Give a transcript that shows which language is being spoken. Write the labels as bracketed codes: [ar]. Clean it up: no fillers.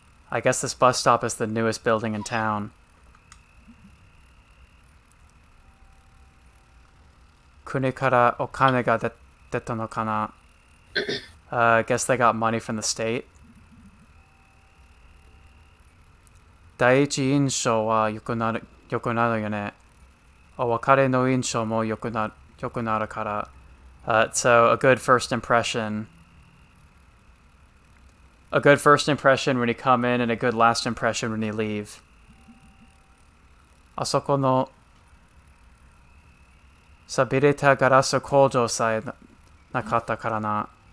[en] I guess this bus stop is the newest building in town. [ja] 国からお金が出たのかな? [en] I guess they got money from the state. [ja] 第一印象は良くなるよね.お別れの印象も良くなるから. [en] So a good first impression. A good first impression when you come in and a good last impression when you leave. [ja] あそこの錆びれたガラス工場さえなかったからな.